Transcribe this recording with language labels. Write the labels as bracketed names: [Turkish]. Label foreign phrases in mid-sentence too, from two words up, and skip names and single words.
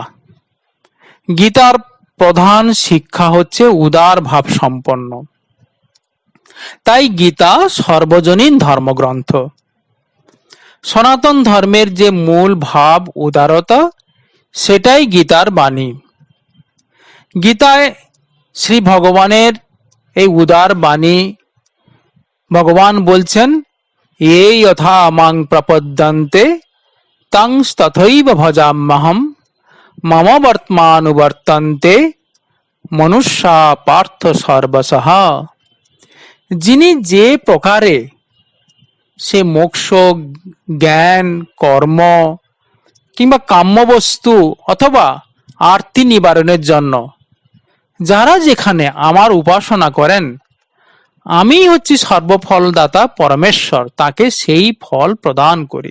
[Bangla] গীতার প্রধান শিক্ষা হচ্ছে উদার ভাব সম্পন্ন, তাই গীতা সর্বজনীন ধর্মগ্রন্থ। সনাতন ধর্মের যে মূল ভাব উদারতা, সেটাই গীতার বাণী। গীতায় শ্রী ভগবানের এই উদার বাণী ভগবান বলছেন, [Sanskrit] ये यथा मां प्रपद्यन्ते तं तथैव भजाम्यहं मम वर्त्मानुवर्तन्ते मनुष्या पार्थ सर्वशः। [Bangla] যিনি যে প্রকারে সে মোক্ষ, জ্ঞান, কর্ম কিংবা কাম্যবস্তু অথবা আরতি নিবারণের জন্য যারা যেখানে আমার উপাসনা করেন, আমি হচ্ছি সর্বফলদাতা পরমেশ্বর, তাকে সেই ফল প্রদান করি।